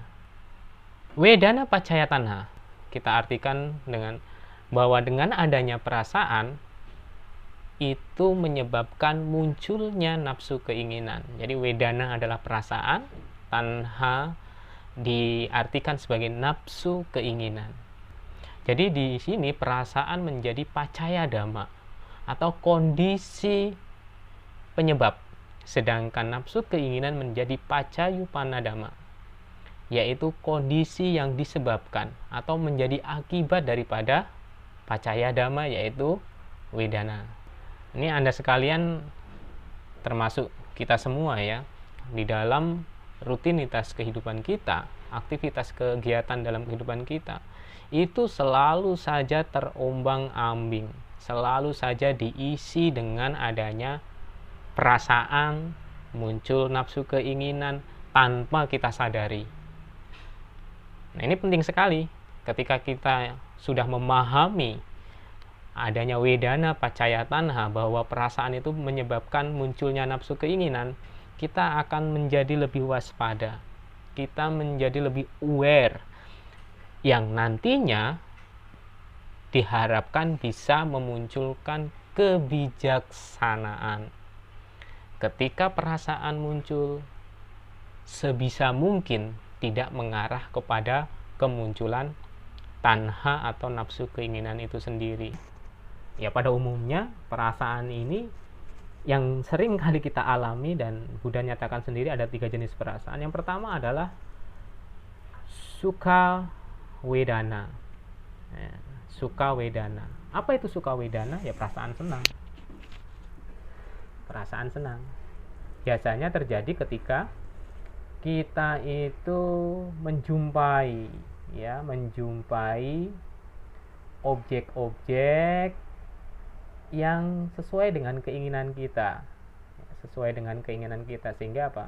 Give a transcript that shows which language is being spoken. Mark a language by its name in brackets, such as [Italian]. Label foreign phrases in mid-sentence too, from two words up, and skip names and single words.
[Pali] Wedana Paccaya Tanha [Indonesian] kita artikan bahwa dengan adanya perasaan itu menyebabkan munculnya nafsu keinginan. Jadi wedana adalah perasaan, tanha diartikan sebagai nafsu keinginan. Jadi di sini perasaan menjadi [Pali] paccaya dhamma [Indonesian] atau kondisi penyebab, sedangkan nafsu keinginan menjadi [Pali] paccayupanna dhamma, [Indonesian] yaitu kondisi yang disebabkan atau menjadi akibat daripada [Pali] paccaya dhamma, [Indonesian] yaitu wedana. Ini Anda sekalian, termasuk kita semua ya, di dalam rutinitas kehidupan kita, aktivitas kegiatan dalam kehidupan kita, itu selalu saja terombang-ambing, selalu saja diisi dengan adanya perasaan, muncul nafsu keinginan tanpa kita sadari. Nah, ini penting sekali ketika kita sudah memahami adanya [Pali] wedana paccaya tanha, [Indonesian] bahwa perasaan itu menyebabkan munculnya nafsu keinginan, kita akan menjadi lebih waspada, kita menjadi lebih aware, yang nantinya diharapkan bisa memunculkan kebijaksanaan. Ketika perasaan muncul, sebisa mungkin tidak mengarah kepada kemunculan tanha atau nafsu keinginan itu sendiri. Ya, pada umumnya perasaan ini yang sering kali kita alami, dan Buddha nyatakan sendiri ada 3 jenis perasaan. Yang pertama adalah [Pali] sukha wedana. Sukha wedana. [Indonesian] Apa itu [Pali] sukha wedana? [Indonesian] Ya, perasaan senang. Perasaan senang biasanya terjadi ketika kita itu menjumpai objek-objek yang sesuai dengan keinginan kita, sehingga apa?